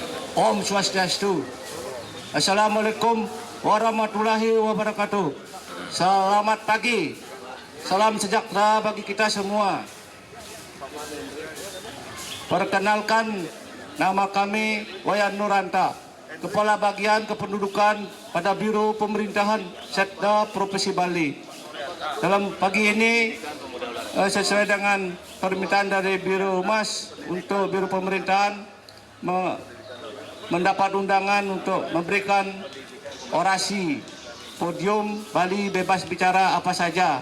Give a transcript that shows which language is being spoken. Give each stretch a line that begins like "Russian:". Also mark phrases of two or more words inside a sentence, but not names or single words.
Indonesian: Om Swastiastu.
Arabic: السلام عليكم ورحمة الله وبركاته.
Indonesian: Selamat pagi. Salam sejahtera bagi kita semua. Perkenalkan, nama kami Wayan Nuranta, Kepala Bagian Kependudukan pada Biro Pemerintahan Setda Provinsi Bali. Dalam pagi ini, sesuai dengan permintaan dari Biro Humas untuk Biro Pemerintahan mendapat undangan untuk memberikan orasi podium Bali bebas bicara apa saja.